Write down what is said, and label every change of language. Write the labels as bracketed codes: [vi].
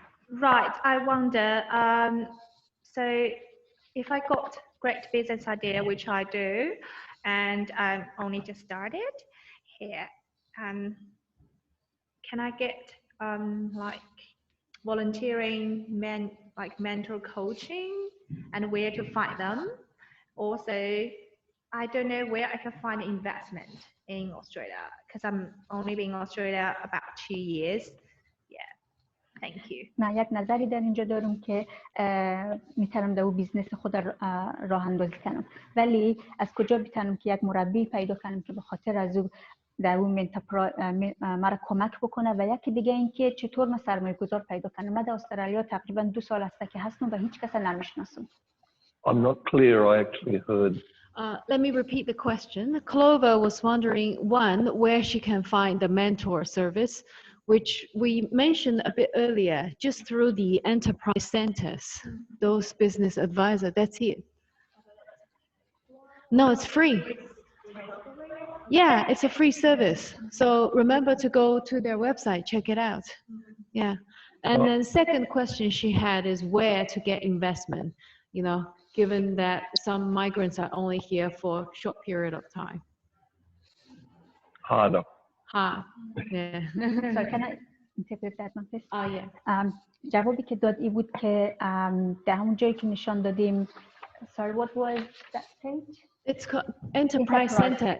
[en] Right, I wonder, so if I got great business idea, which I do, and I'm only just started here, can I get like volunteering, like mentor coaching, and where to find them? Also, I don't know where I can find investment in Australia, because I'm only been in Australia about 2 years. Yeah, thank you. [fa] من یک نظری در اینجا دارم که میتونم در بیزنس خود راه اندازی کنم، ولی از کجا میتونم که یک مربی پیدا کنم که به خاطر از او در اون مرا کمک بکنه، و یکی دیگه این که چطور من سرمایه گذار پیدا کنم. من در استرالیا تقریبا 2 سال است که هستم و هیچ کس نمیشناسم. [en] I'm not clear. I actually heard. Let me repeat the question. Clover was wondering, one, where she can find the mentor service, which we mentioned a bit earlier, just through the enterprise centers, those business advisor, that's it. No, it's free. Yeah, it's a free service. So remember to go to their website, check it out. Yeah. And then second question she had is where to get investment, you know, given that some migrants are only here for a short period of time. Harder. Hard, yeah. So can I interpret that one, please? Oh, yeah. [fa] جوابی که داد این بود که در همون جایی که نشان دادیم. [en] Sorry, what was that page? It's called Enterprise Center.